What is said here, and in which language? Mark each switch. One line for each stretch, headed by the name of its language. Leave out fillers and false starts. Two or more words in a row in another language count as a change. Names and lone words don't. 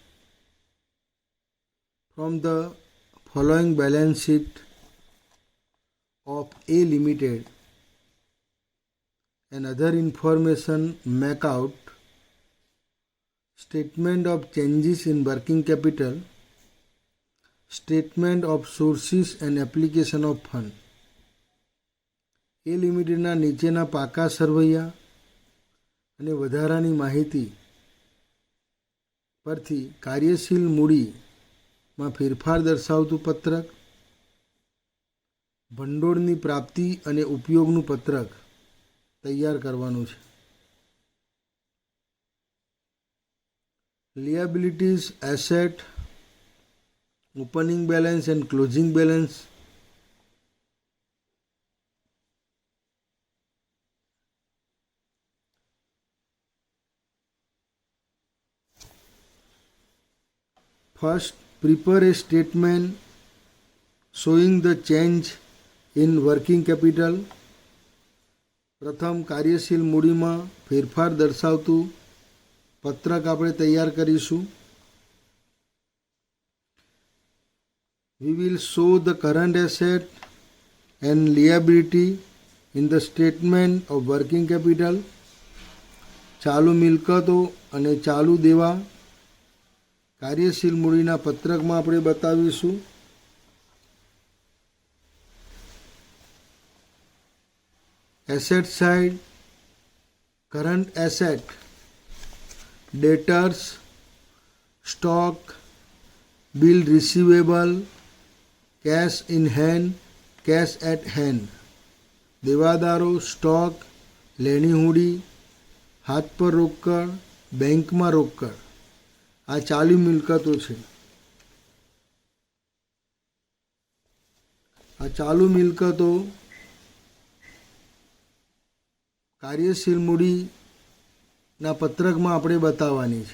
English: From the following balance sheet of A Limited and other information, make out statement of changes in working capital, statement of sources and application of fund.
Gujarati: A Limitedના નીચેના પાકા સરવૈયા અને વધારાની માહિતી પરથી કાર્યશીલ મૂડીમાં ફેરફાર દર્શાવતું પત્રક, ભંડોળની પ્રાપ્તિ અને ઉપયોગનું પત્રક તૈયાર કરવાનું છે.
English: Liabilities, asset, opening balance and closing balance. First, prepare a statement showing the change in working capital.
Gujarati: પ્રથમ કાર્યશીલ મૂડીમાં ફેરફાર દર્શાવતું પત્રક આપણે તૈયાર કરીશું.
English: We will show the current asset and liability in the statement of working capital.
Gujarati: ચાલુ મિલકતો અને ચાલુ દેવા કાર્યશીલ મૂડીના પત્રકમાં આપણે બતાવીશું.
English: Asset side, current asset, debtors, stock, bill receivable, cash in hand, cash at hand.
Gujarati: દેવાદારો, સ્ટોક, લેણી હુંડી, હાથ પર રોકડ, બેંકમાં રોકડ. આ ચાલુ મિલકતો છે. આ ચાલુ મિલકતો કાર્યશીલ મૂડીના પત્રકમાં આપણે બતાવવાની છે.